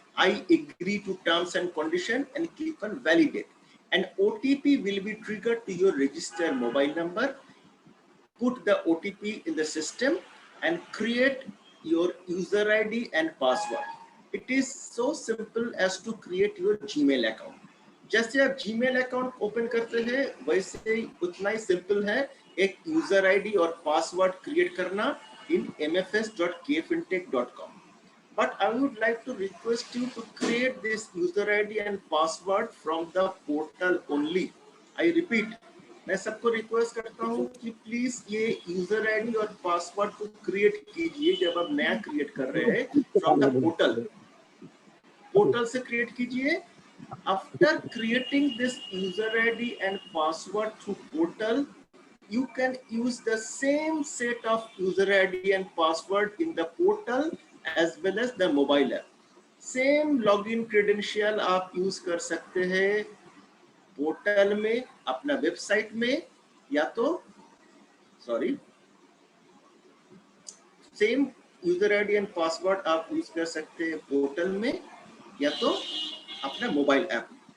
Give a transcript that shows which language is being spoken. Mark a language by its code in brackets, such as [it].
[en] I agree to terms and condition and click on validate. An OTP will be triggered to your registered mobile number. Put the OTP in the system and create your user ID and password. It is so simple as to create your Gmail account. [hi] जैसे आप Gmail account open करते हैं वैसे ही उतना ही simple है एक user ID और password create करना in mfs.kfintech.com. [en] But I would like to request you to create this user ID and password from the portal only. I repeat, [hi] मैं सबको रिक्वेस्ट करता हूँ कि प्लीज ये यूजर आईडी और पासवर्ड को क्रिएट कीजिए जब आप नया क्रिएट कर रहे हैं [en] from the portal [hi] से क्रिएट कीजिए. [en] After creating this user ID and password through portal, you can use the same set of user ID and password in the portal as well as the mobile app. Same login credential [hi] आप use कर सकते हैं portal में, अपना website में, या तो same user ID and password आप यूज कर सकते हैं पोर्टल में या तो अपना मोबाइल ऐप.